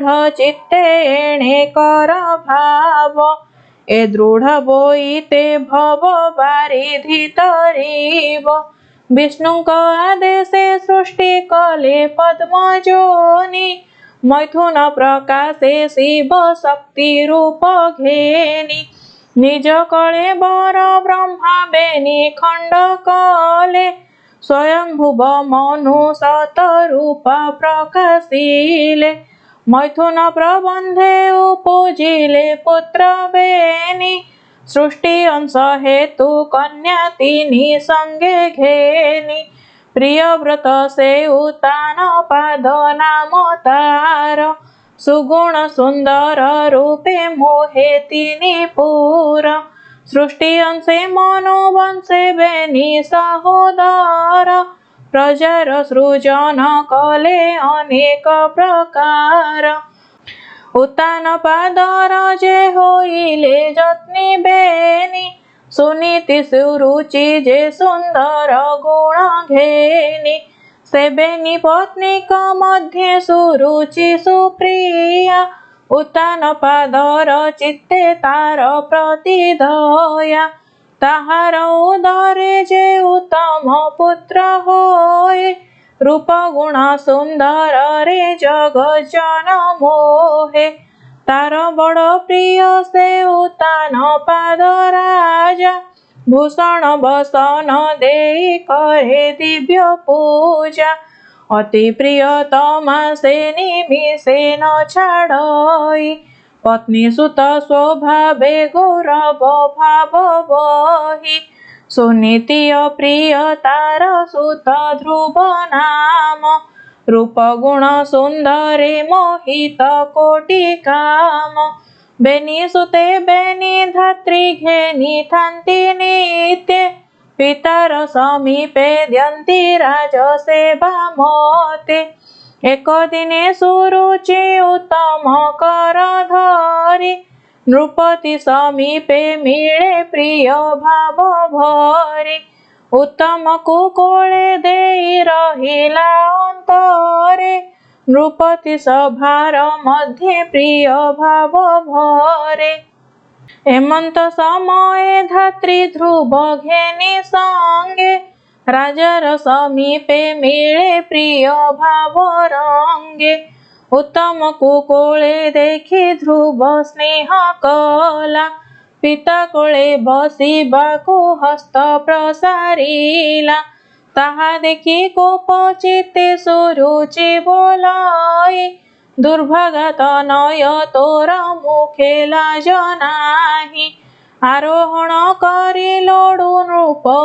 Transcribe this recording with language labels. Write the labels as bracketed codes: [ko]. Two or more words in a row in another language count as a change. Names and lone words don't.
[or] ଚିତ୍ତେ ଏଣେ କର ଭାବ ଏ ଦୃଢ଼ ବୋଇତେ ଭବ ବାରିଧି ତରିବ ବିଷ୍ଣୁକ ଆଦେଶେ ସୃଷ୍ଟି କଲେ ପଦ୍ମଯୋନି ମୈଥୁନ ପ୍ରକାଶେ ଶିବ ଶକ୍ତି ରୂପ ଘେନି ନିଜ କଲେ ବର ବ୍ରହ୍ମା ବେନି ଖଣ୍ଡ କଲେ ସ୍ୱୟମ୍ଭୁବ ମନୁ ସତ ରୂପ ପ୍ରକାଶିଲେ ମୈଥୁନ ପ୍ରବନ୍ଧେ ଉପଜିଲେ ପୁତ୍ର ବେନି ସୃଷ୍ଟି ଅଂଶ ହେତୁ କନ୍ୟା ତିନି ସଙ୍ଗେ ଘେନି ପ୍ରିୟ ବ୍ରତ ସେ ଉତାନ ପାଦ ନାମ ତାର ସୁଗୁଣ ସୁନ୍ଦର ରୂପେ ମୋହେ ତିନି ପୁର ସୃଷ୍ଟି ଅଂଶେ ମନୋ ବଂଶେ ବେନି ସହୋଦର ପ୍ରଜାର ସୃଜନ କଲେ ଅନେକ ପ୍ରକାର ଉତାନ ପାଦର ଯେ ହୋଇଲେ ଯତ୍ନୀ ବେନି ସୁନୀତି ସୁରୁଚି ଯେ ସୁନ୍ଦର ଗୁଣ ଘେନି ସେବେନୀ ପତ୍ନୀକ ମଧ୍ୟେ ସୁରୁଚି ସୁପ୍ରିୟା ଉତ୍ତାନ ପାଦର ଚିତ୍ତେ ତାର ପ୍ରତିଦୟା ତାହାର ଉଦରେ ଯେ ଉତ୍ତମ ପୁତ୍ର ହୋଇ ରୂପ ଗୁଣ ସୁନ୍ଦର ରେ ଜଗଜନ ମୋହେ ତାର ବଡ଼ ପ୍ରିୟ ସେ ଉତ୍ତାନ ପାଦ ରାଜା ଭୂଷଣ ବସନ ଦେଇ କରେ ଦିବ୍ୟ ପୂଜା ଅତି ପ୍ରିୟତମା ସେ ନିମିଷେ ନ ଛାଡ଼ଇ ପତ୍ନୀ ସୁତ ସ୍ୱଭାବେ ଗୌରବ ଭାବ ବହି ସୁନୀତିୟ ପ୍ରିୟ ତାର ସୁତ ଧ୍ରୁବ ନାମ ରୂପ ଗୁଣ ସୁନ୍ଦରେ ମୋହିତ କୋଟି କାମ ବେନୀ ସୁତେ ବେନୀ ଧାତ୍ରୀ ଘେନୀ ଥାନ୍ତି ନିତ୍ୟ ପିତାର ସମୀପେ ଦ୍ୟନ୍ତି ରାଜସେବା ମତେ ଏକ ଦିନେ ସୁରୁଚି ଉତ୍ତମ କର ଧରୀ ନୃପତି ସମୀପେ ମିଳେ ପ୍ରିୟ ଭାବ ଭରୀ ଉତ୍ତମ କୁକୋଳେ ଦେଇ ରହିଲା ଅନ୍ତରେ ନୃପତି ସଭାର ମଧ୍ୟେ ପ୍ରିୟ ଭାବ ଭରେ ହେମନ୍ତ ସମୟ ଧାତ୍ରୀ ଧ୍ରୁବ ଘେନୀ ସଙ୍ଗେ ରାଜାର ସମୀପେ ମିଳେ ପ୍ରିୟ ଭାବ ରଙ୍ଗେ ଉତ୍ତମ କୁକୋଳେ ଦେଖୀ ଧ୍ରୁବ ସ୍ନେହ କଲା ପିତା କୋଳେ ବସିବାକୁ ହସ୍ତ ପ୍ରସାରିଲା ତାହା ଦେଖୀ କୋପ ଚିତ୍ତେ ସୁରୁଚି ବୋଲାଇ ଦୁର୍ଭାଗା ତନୟ ତୋର ମୁଖେ ଲାଜ ନାହି ଆରୋହଣ କରୀ ଲୋଡୁ ନୃପ